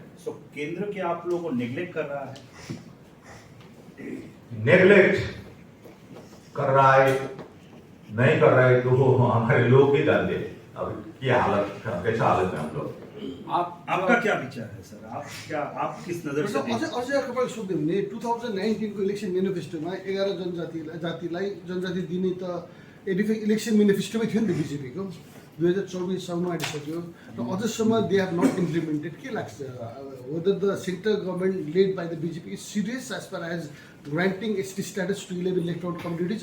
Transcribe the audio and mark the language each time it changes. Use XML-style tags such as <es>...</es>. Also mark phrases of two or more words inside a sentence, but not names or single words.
<hi>सो केंद्र क्या आप लोगों को नेग्लेक्ट कर रहा है? नेग्लेक्ट कर रहा है, नहीं कर रहा है, तो हमारे लोग ही जानते हैं अब क्या हालत, कैसा हालत में हम लोग। आपका क्या विचार है सर? आप किस नजर से देखते हैं?</hi> <ne>अझै तपाईँले सोध्यो भने 2019 को</ne> <en>election manifestoma</en> <ne>11 जनजाति दिने त</ne> <en>election manifestomai</en> <ne>थियो नि त बिजेपीको। 2024 साउनमा आइसक्यो र अझसम्म</ne> <en>they have not implemented.</en> <ne>के लाग्छ,</ne> <en>whether the central government led by the BJP is serious as far as granting ST status to 11 left out communities?</en>